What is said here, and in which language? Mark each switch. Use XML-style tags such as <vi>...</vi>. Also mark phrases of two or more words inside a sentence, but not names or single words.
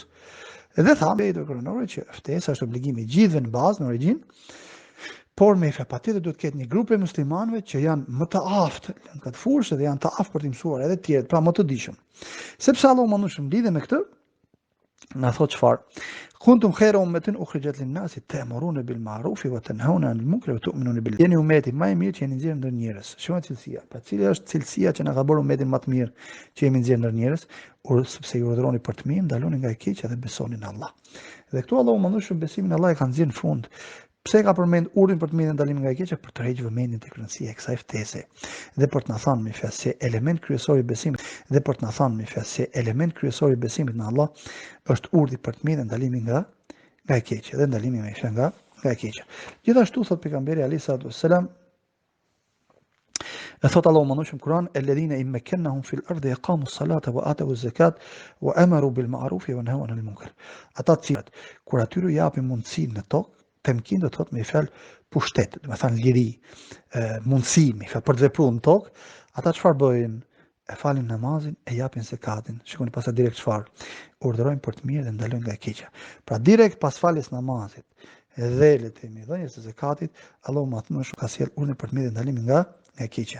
<sq>Edhe thamë ayet kuranore që ftesa është obligimi i gjithëve në bazë, në origjinë, por me patjetër duhet ketë një grup e muslimanëve që janë më të aftë në këtë fushë dhe janë të aftë për të mësuar edhe të tjerët, pra më të dijshëm. Sepse Allahu mëndueshëm lidhe me këtë, na thotë çfarë?</sq> <ar>كنتم خير أمة أخرجت للناس تأمرون بالمعروف وتنهون عن المنكر وتؤمنون بالله.</ar> <sq>Jeni umeti më i mirë që jeni nxjerrë ndër njerëz. Shikoni cilësia. Pra cila është cilësia që na ka bërë umetin më të mirë që jemi nxjerrë ndër njerëz, sepse ju urdhëroni për të mirë, ndaloni nga e keqja dhe besoni në Allah. Dhe këtu Allahu mëndueshëm besimin në Allah e ka nxjerrë në fund. Pse ka përmend urdhrin për të mirën dhe ndalimin nga e keqja? Për të rrejtë vëmendjen tek rëndësia e kësaj ftese dhe për të na thënë me fjalë se element kryesor i besimit në Allah është urdhri për të mirën dhe ndalimi nga e keqja dhe ndalimi nga e keqja. Gjithashtu thot pejgamberi</sq> <ar>عليه الصلاة والسلام,</ar> <sq>e thot Allahu mëndueshëm Kur'an,</sq> <ar>الذين إن مكناهم في الأرض أقاموا الصلاة وآتوا الزكاة وأمروا بالمعروف ونهوا عن المنكر.</ar> <sq>Ata të cilët kur atyre japin mundësinë në tokë, temkin do të thotë me fjalë pushtet, do të thënë liri, mundësi me fjalë për të vepruar në tokë, ata çfarë bëjnë? E falin namazin, e japin zakatin. Shikoni pastaj direkt çfarë? Urdhërojnë për të mirë dhe ndalojnë nga e keqja. Pra direkt pas faljes namazit dhe le të themi dhënies së zakatit, Allahu mëndueshëm ka sjell urdhën për të mirë dhe ndalimin nga e keqja.</sq>